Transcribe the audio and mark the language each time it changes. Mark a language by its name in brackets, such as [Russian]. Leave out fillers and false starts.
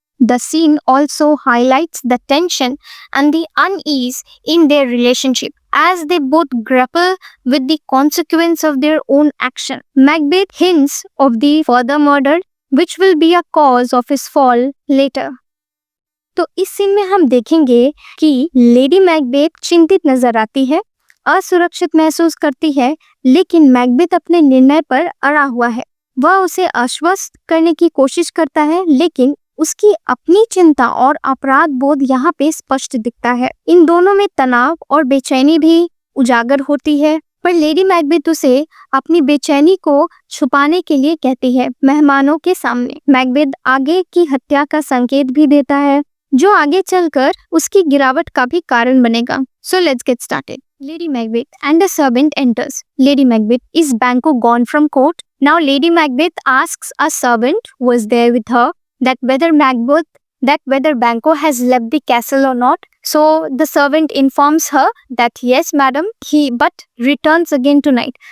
[English] The scene also highlights the tension and the unease in their relationship as they both grapple with the consequence of their own action. Macbeth hints of the further murder which will be a cause of his fall later. [Hindi] तो इस scene में हम देखेंगे कि lady Macbeth चिंतित नजर आती है, असुरक्षित महसूस करती है, लेकिन मैकबेथ अपने निर्णय पर अड़ा हुआ है। वह उसे आश्वस्त करने की कोशिश करता है, लेकिन उसकी अपनी चिंता और अपराध बोध यहाँ पे स्पष्ट दिखता है। इन दोनों में तनाव और बेचैनी भी उजागर होती है, पर लेडी मैकबेथ उसे अपनी बेचैनी को छुपाने के लिए कहती है मेहमानों के सामने। मैकबेथ आगे की हत्या का संकेत भी देता है, जो आगे चलकर उसकी गिरावट का भी कारण बनेगा। [English] So let's get started. Lady Macbeth and a servant enters. Lady Macbeth, is Banquo gone from court? Now Lady Macbeth asks a servant who was there with her that whether Banquo has left the castle or not. So the servant informs her that yes, madam, but returns again tonight.